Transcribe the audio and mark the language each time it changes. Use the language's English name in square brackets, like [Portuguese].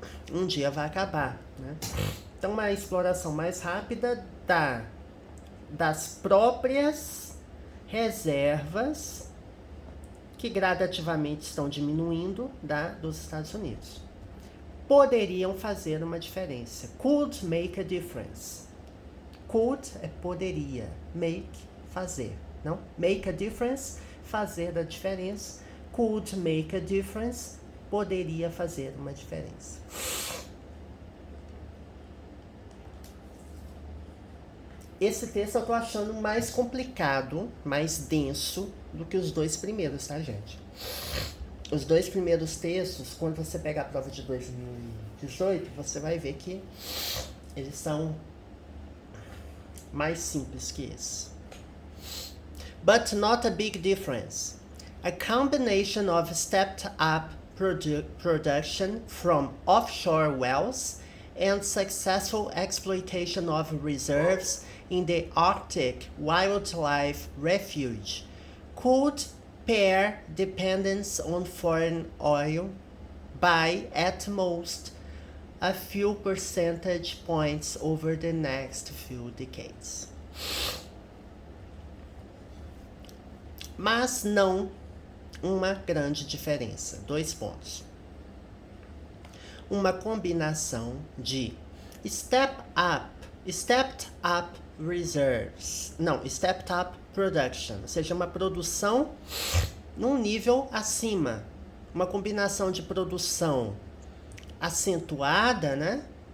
[Portuguese] Um dia vai acabar, né? Então, uma exploração mais rápida das próprias reservas que gradativamente estão diminuindo dos Estados Unidos. Poderiam fazer uma diferença. [English] Could make a difference. [Portuguese] Could é poderia. Make, fazer. Não? [English] Make a difference, [Portuguese] fazer a diferença. [English] Could make a difference, [Portuguese] poderia fazer uma diferença. Esse texto eu tô achando mais complicado, mais denso do que os dois primeiros, tá, gente? Os dois primeiros textos, quando você pega a prova de 2018, você vai ver que eles são mais simples que esse. [English] But not a big difference. A combination of stepped-up production from offshore wells and successful exploitation of reserves in the Arctic Wildlife Refuge could pare dependence on foreign oil by at most a few percentage points over the next few decades. [Portuguese] Mas não uma grande diferença. 2 pontos. Uma combinação de [English] stepped up reserves, stepped up production, [Portuguese] ou seja, uma produção num nível acima, uma combinação de produção acentuada, né?